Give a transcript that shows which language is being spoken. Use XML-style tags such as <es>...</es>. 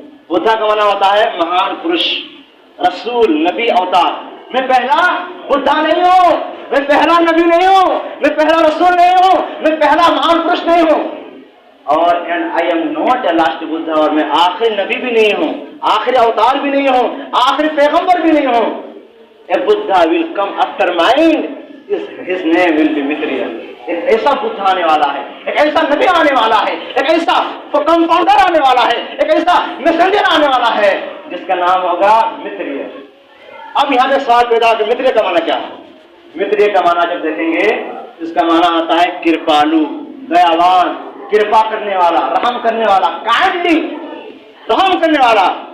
<ur>بدھا کا معنی ہوتا ہے مہان پروش, رسول, نبی, اوتار. میں پہلا بدھا نہیں ہوں, میں پہلا نبی نہیں ہوں, میں پہلا رسول نہیں ہوں, میں پہلا مہان پروش نہیں ہوں. اور</ur> <en>and I am not a last Buddha,</en> <ur>اور میں آخری نبی بھی نہیں ہوں, آخری اوتار بھی نہیں ہوں, آخری پیغمبر بھی نہیں ہوں.</ur> <en>A Buddha will come after mine. His name will be Mitriya.</en> <ur>ایک ایسا بدھا آنے والا ہے, ایک ایسا نبی آنے والا ہے, ایک ایسا کمپاؤنڈر آنے والا ہے, ایک ایسا میسنجر آنے والا ہے جس کا نام ہوگا متریہ. اب یہاں پہ سوال پیدا ہو کہ متریہ کا معنی کیا ہے؟ متریہ کا معنی جب دیکھیں گے اس کا معنی آتا ہے کرپالو, دیاوان, کرپا کرنے والا, رحم کرنے والا, کائنڈلی رحم کرنے والا.</ur>